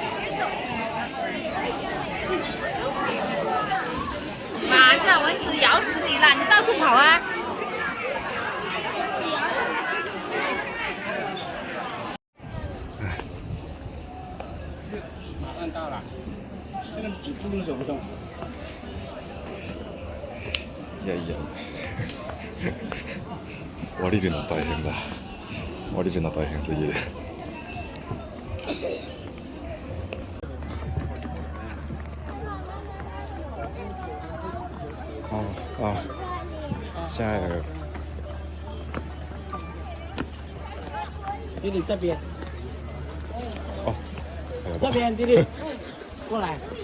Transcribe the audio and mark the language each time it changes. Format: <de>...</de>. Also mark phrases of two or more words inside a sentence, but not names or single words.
<zh>马上蚊子咬死你了，你到处跑啊！按大了，这个指不能走不动。</zh> <ja>いやいや降りるの大変だ。降りるの大変すぎる。あ、</ja> <zh>下来了。弟弟这边，哦，这边弟弟，过来。</zh>